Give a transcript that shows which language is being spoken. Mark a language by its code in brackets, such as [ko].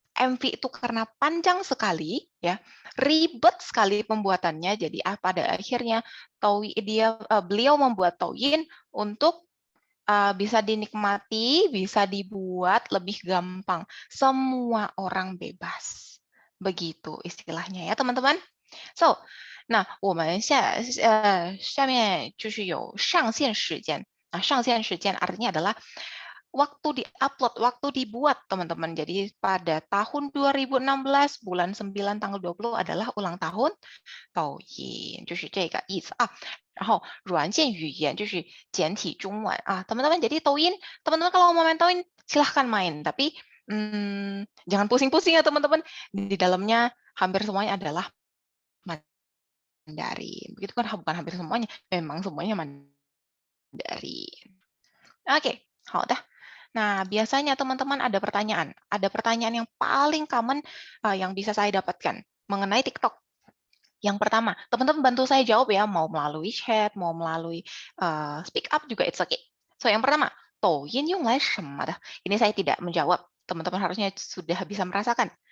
[id] MV itu karena panjang sekali, ya, ribet sekali pembuatannya. Jadi pada akhirnya beliau membuat Douyin untuk bisa dinikmati, bisa dibuat lebih gampang. Semua orang bebas. Begitu istilahnya ya teman-teman. [zh] So, 那我们下面就是有上线时间。上线时间 [id] artinya adalah waktu di-upload, waktu dibuat teman-teman. Jadi pada tahun 2016 bulan 9 tanggal 20 adalah ulang tahun Douyin， [zh] 就是这个意思啊。然后软件语言就是简体中文啊， [id] teman-teman. Jadi Douyin, teman-teman kalau mau main Douyin silahkan main, tapi jangan pusing-pusing ya teman-teman. Di dalamnya hampir semuanya adalah Mandarin. Begitu kan, bukan hampir semuanya, memang semuanya Mandarin. Oke, [zh] 好的。 [id] Nah, biasanya teman-teman ada pertanyaan. Ada pertanyaan yang paling common yang bisa saya dapatkan mengenai TikTok. Yang pertama, teman-teman bantu saya jawab ya, mau melalui chat, mau melalui speak up juga [en] it's okay. [id] So, yang pertama, [zh] 抖音用来什么的? [id] Ini saya tidak menjawab. Teman-teman harusnya sudah bisa merasakan.